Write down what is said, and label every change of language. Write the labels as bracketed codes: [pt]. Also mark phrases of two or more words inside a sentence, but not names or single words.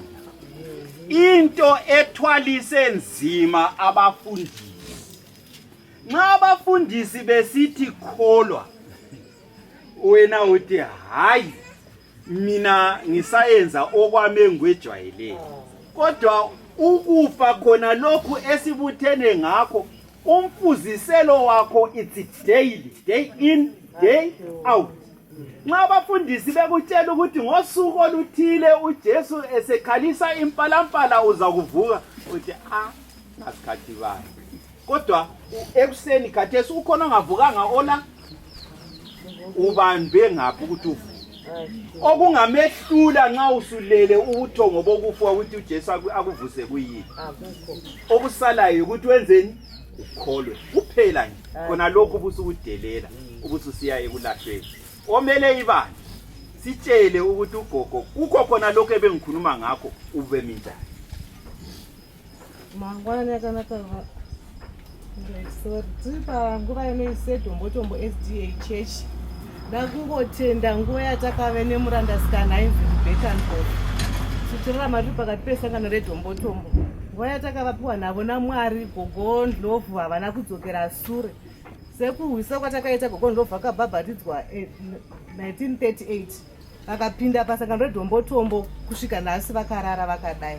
[nd] Into ethwalise nzima abafundisi nxa abafundisi besithi kholwa wena uthi hayi mina ngisayenza okwame ngwejwayeleyo kodwa ukufa khona lokhu esibuthene ngakho umfuziselo wakho [en] it's daily, day in day out. [nd] Nxa abafundisi bekutshela ukuthi ngosuku oluthile uJesu esekhalisa impalampala uza kuvuka uthi ngasikhathi bani kodwa ekuseni khathesi ukhona ongavukanga ola ubanjwe ngaphi ukuthi uvuke okungamehlula nxa usulele ubuthongo bokufa ukuthi uJesu akuvuse kuyini okusalayo ukuthi wenzeni ukholwe kuphela nje khona lokhu ubusukudelela ubususiya ekulahlweni. Omele ibandla sitshele ukuthi ugogo kukho khona lokho ebengikhuluma ngakho ube minjani. [sn] Mangwana kanaka ngisiba nguba yesedombotombo SDA Church nakungotenda nguva yatakave nemurandasikana ainzi Beaconsfield tichirora mari pakati pesangano redombotombo nguva yatakavapiwa navo naMwari gogo Ndlovu havana kudzokera sure sekuhwisa kwatakaita gogo Ndlovu akabhabhatidzwa 1938 vakapinda pasangano redombotombo kusvika nhasi vakarara vakadai.